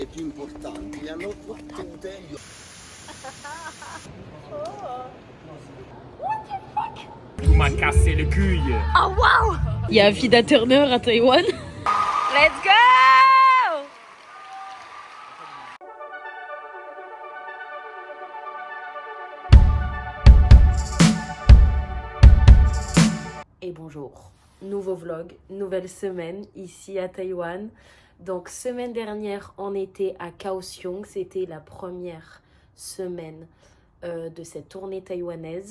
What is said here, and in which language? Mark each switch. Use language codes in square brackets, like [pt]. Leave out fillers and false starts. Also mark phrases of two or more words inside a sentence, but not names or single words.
[it] Les più importanti li hanno tutte. [fr] Tu m'as cassé le cul. [en] Oh wow! [fr] Il y a Vida Turner à Taïwan. [en] Let's go! [fr] Et bonjour, nouveau vlog, nouvelle semaine ici à Taïwan. Donc semaine dernière on était à Kaohsiung, c'était la première semaine de cette tournée taïwanaise.